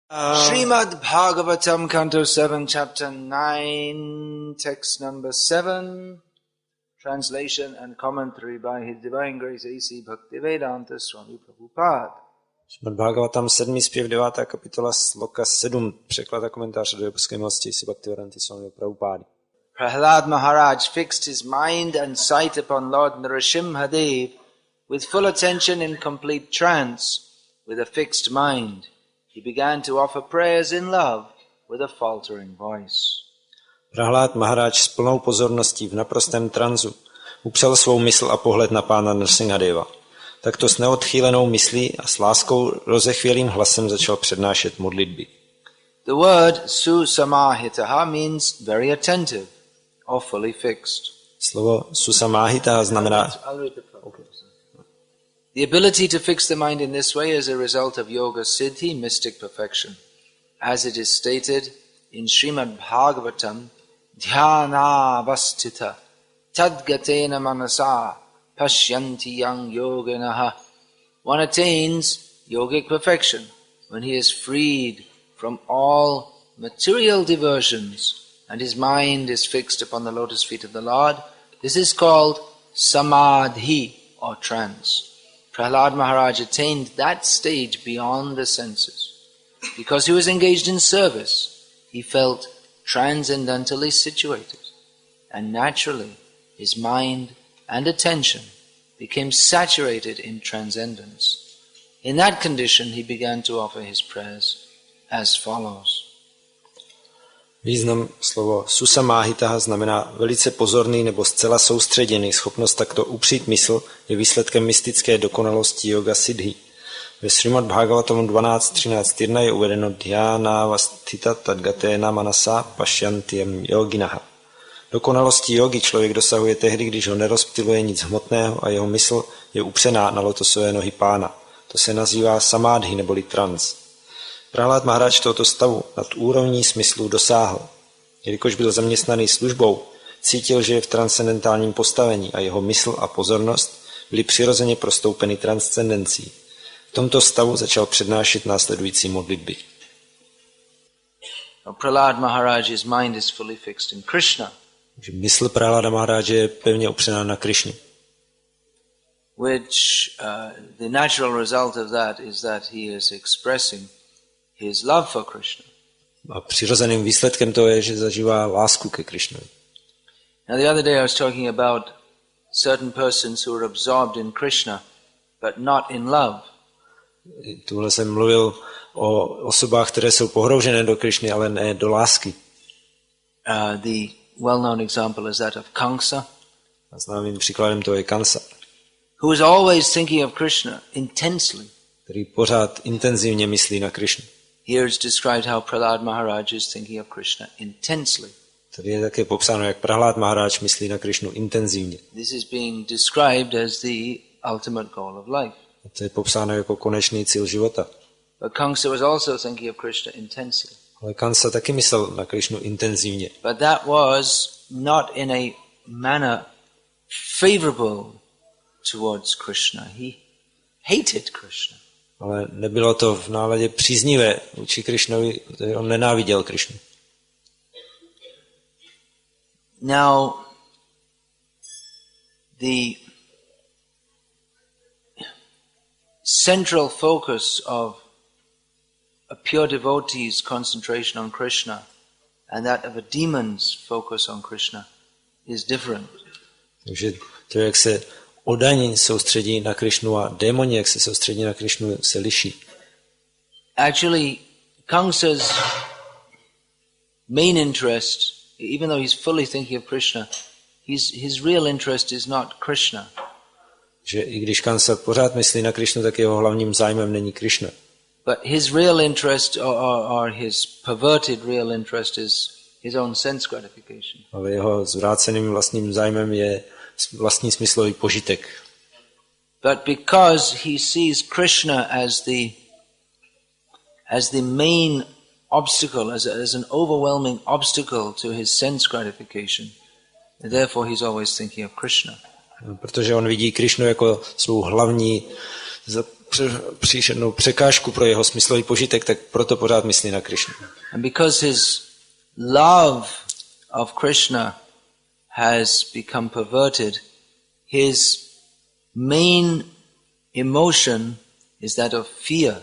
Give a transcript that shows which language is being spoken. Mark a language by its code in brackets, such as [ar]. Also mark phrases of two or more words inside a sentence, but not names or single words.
[en] Srimad Bhagavatam, Canto 7, Chapter 9, Text number 7, translation and commentary by His Divine Grace A.C. Bhaktivedanta Swami Prabhupada. [cs] Srimad Bhagavatam 7. zpěv 9. kapitola sloka 7, překlad a komentář do božské milosti A.C. Bhaktivedanta Swami Prabhupada. [en] Prahlad Maharaj fixed his mind and sight upon Lord Nrsimhadev with full attention in complete trance, with a fixed mind. He began to offer prayers in love with a faltering voice. [cs] Prahlad Maharaj s plnou pozorností v naprostém tranzu upřel svou mysl a pohled na pána Nrsimhadeva. Takto s neodchýlenou myslí a s láskou rozechvělým hlasem začal přednášet modlitby. [en] The word susamahitaha means very attentive or fully fixed. [cs] Slovo susamahita znamená [en] The ability to fix the mind in this way is a result of [sa] योग सिद्धि, [en] mystic perfection. As it is stated in Srimad Bhagavatam, [sa] ध्यान अवस्थित तद्गतेन मनसा पश्यन्ति यं योगिनः. [en] One attains yogic perfection when he is freed from all material diversions and his mind is fixed upon the lotus feet of the Lord. This is called samadhi or trance. Prahlad Maharaj attained that stage beyond the senses. Because he was engaged in service, he felt transcendentally situated, and naturally his mind and attention became saturated in transcendence. In that condition he began to offer his prayers as follows. [cs] Význam slovo susamahita znamená velice pozorný nebo zcela soustředěný. Schopnost takto upřít mysl je výsledkem mystické dokonalosti [sa] योग सिद्धि. [cs] Ve Srimad Bhagavatamu 12.13.1 je uvedeno [sa] ध्यान अवस्थित तद्गतेन मनसा पश्यन्ति यं योगिनः. [cs] Dokonalosti jogy člověk dosahuje tehdy, když ho nerozptyluje nic hmotného a jeho mysl je upřená na lotosové nohy pána. To se nazývá samádhi neboli trans. Prahlad Maharaj tohoto stavu nad úrovní smyslu dosáhl. Jelikož byl zaměstnaný službou, cítil, že je v transcendentálním postavení a jeho mysl a pozornost byly přirozeně prostoupeny transcendencí. V tomto stavu začal přednášet následující modlitby. [en] Prahlad Maharaj's mind is fully fixed in Krishna. [cs] Mysl Prahlada Maharaje je pevně upřená na Krišnu. [en] Which the natural result of that is that he is expressing his love for Krishna. [cs] A přirozeným výsledkem toho je, že zažívá lásku ke Krišnovi. [en] Now the other day I was talking about certain persons who are absorbed in Krishna but not in love. [cs] Tuhle jsem mluvil o osobách, které jsou pohroužené do Krišny, ale ne do lásky. [en] The well-known example is that of Kamsa. [cs] A známým příkladem toho je Kamsa, [en] who is always thinking of Krishna intensely. [cs] Který pořád intenzivně myslí na Krišnu. [en] Here is described how Prahlad Maharaj is thinking of Krishna intensely. [cs] Tady je také popsáno, jak Prahlad Maharaj myslí na Krišnu intenzivně. [en] This is being described as the ultimate goal of life. [cs] A to je popsáno jako konečný cíl života. [en] But Kamsa was also thinking of Krishna intensely. [cs] Ale Kamsa taky myslel na Krišnu intenzivně. [en] But that was not in a manner favorable towards Krishna. He hated Krishna. [cs] Ale nebylo to v náladě příznivé vůči Krišnovi, on nenáviděl Krišnu. [en] Now, the central focus of a pure devotee's concentration on Krishna and that of a demon's focus on Krishna is different. [cs] Takže to, jak se odaní soustředí na Krišnu a démoni, jak se soustředí na Krišnu, se liší. [en] Actually, Kamsa's main interest, even though he's fully thinking of Krishna, his real interest is not Krishna. [cs] Že i když Kamsa pořád myslí na Krišnu, tak jeho hlavním zájmem není Krišna. [en] But his real interest or his perverted real interest is his own sense gratification. [cs] Ale jeho zvráceným vlastním zájmem je vlastní smyslový požitek. [en] But because he sees Krishna as the main obstacle, as an overwhelming obstacle to his sense gratification, therefore he's always thinking of Krishna. [cs] Protože on vidí Krišnu jako svou hlavní příšernou překážku pro jeho smyslový požitek, tak proto pořád myslí na Krišnu. [en] And because his love of Krishna has become perverted, his main emotion is that of fear.